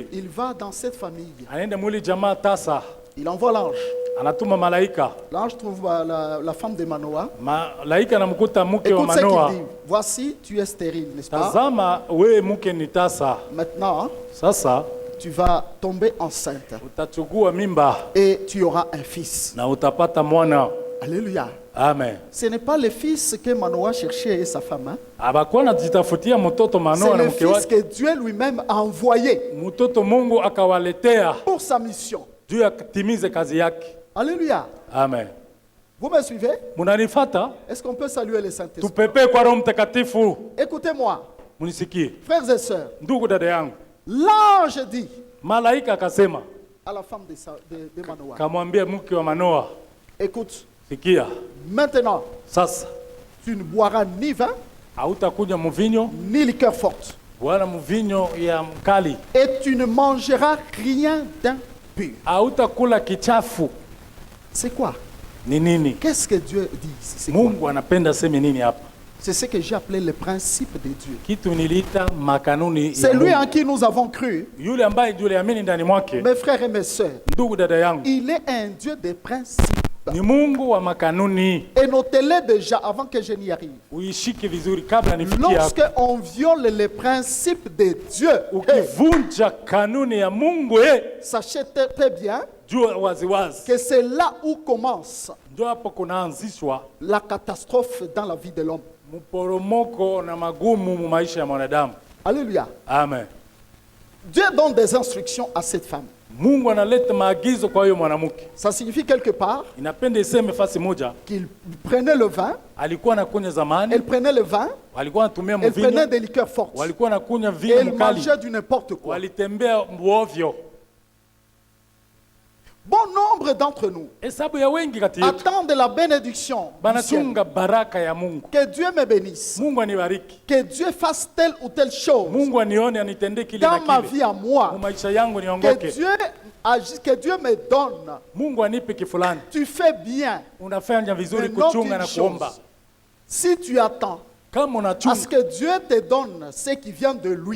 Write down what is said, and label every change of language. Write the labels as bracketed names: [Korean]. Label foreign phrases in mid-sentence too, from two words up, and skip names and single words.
[French] il va dans cette famille. [Swahili] anaenda mwili jamaa tasa, [French] Il envoie l'ange. [Swahili] anatuma malaika. [French] L'ange trouve la femme de Manoah. [Swahili] Malaika anamkuta mke wa [French] Écoute ce [Swahili] Manoa. [French] qu'il dit. Voici, tu es stérile, n'est-ce pas? [Swahili] Tazama we mke ni tasa, [French] Maintenant, [Swahili] sasa [French] tu vas tomber enceinte [Swahili] utachukua mimba [French] et tu auras un fils. [Swahili] na utapata mwana. [French] Alléluia. Amen. Ce n'est pas le fils que Manoah cherchait et sa femme. Hein? [Swahili] Abakuwa anajitafutia mtoto [French] C'est [Swahili] Manoa na [French] le [Swahili] mke [French] fils [Swahili] wake. [French] que Dieu lui-même a envoyé [Swahili] Mtoto Mungu akawaletea [French] pour sa mission. [Swahili] juu ya kutimize kazi yake. [French] Alléluia. Amen. Vous me suivez? [Swahili] Munanifata? [French] Est-ce qu'on peut saluer les Saint-Esprit? [Swahili] Tupepee kwa Roho Mtakatifu. [French] Écoutez-moi, [Swahili] Munisikie [French] frères et sœurs. [Swahili] ndugu, dada yangu. [French] L'ange dit [Swahili] Malaika akasema, [French] à la femme de Manoah, [Swahili] kamwambia mke wa Manoa, [French] Écoute, [Swahili] Sikia, [French] maintenant, [Swahili] sasa [French] tu ne boiras ni vin, [Swahili] hautakunywa mvinyo [French] ni liqueur forte. [Swahili] wala mvinyo ya mkali, [French] Et tu ne mangeras rien d'impur. [Swahili] hautakula kichafu. [French] C'est quoi? [Swahili] Ni nini? [French] Qu'est-ce que Dieu dit? C'est quoi? [Swahili] Mungu anapenda seme nini hapa? [French] C'est ce que j'ai appelé le principe de Dieu. [Swahili] Kitu niliita makanuni [French] C'est [Swahili] ya [French] lui [Swahili] Mungu. [French] en qui nous avons cru. [Swahili] Yule ambaye tuliamini ndani mwake, [French] Mes frères et mes sœurs, [Swahili] ndugu dada yangu, [French] il est un Dieu des principes. [Swahili] ni Mungu wa makanuni. [French] Et notez-les déjà avant que je n'y arrive. [Swahili] Uishike vizuri kabla nifikie hapo. [French] Lorsque on viole les principes de Dieu, [Swahili] Ukivunja kanuni ya Mungu, [French] sachez très bien [Swahili] jua waziwazi, [French] que c'est là où commence [Swahili] ndio hapo kunaanzishwa [French] la catastrophe dans la vie de l'homme. [Swahili] mporomoko na magumu mu maisha ya mwanadamu. [French] Alléluia. Amen. Dieu donne des instructions à cette femme. [Swahili] Mungu analeta maagizo kwa hiyo mwanamke. [French] Ça signifie quelque part [Swahili] Inapenda iseme fasi moja, [French] qu'il prenait le vin, [Swahili] alikuwa anakunywa zamani, [French] elle prenait le vin, [Swahili] walikuwa wanatumia [French] elle prenait [Swahili] mvinyo, [French] des liqueurs fortes. [Swahili] walikuwa wanakunywa [French] Et [Swahili] vinyo [French] elle [Swahili] mkali, [French] mangeait du n'importe quoi. [Swahili] walitembea ovyo. [French] Bon nombre d'entre nous [Swahili] Hesabu ya wengi kati yetu [French] attendent la bénédiction du ciel. [Swahili] banachunga baraka ya Mungu. [French] Que Dieu me bénisse. [Swahili] Mungu anibariki, [French] Que Dieu fasse telle ou telle chose [Swahili] Mungu anione, anitendee kile na [French] dans ma [Swahili] kile [French] vie à moi. [Swahili] mu maisha yangu [French] Que [Swahili] niongoke. [French] Dieu agisse, que Dieu me donne. [Swahili] Mungu anipe kifulani. [French] Tu fais bien. [Swahili] Unafanya vizuri [French] Mais note [Swahili] kuchunga [French] une [Swahili] na [French] chose. [Swahili] kuomba. [French] Si tu attends [Swahili] Kama [French] à [Swahili] unachunga [French] ce que Dieu te donne ce qui vient de lui,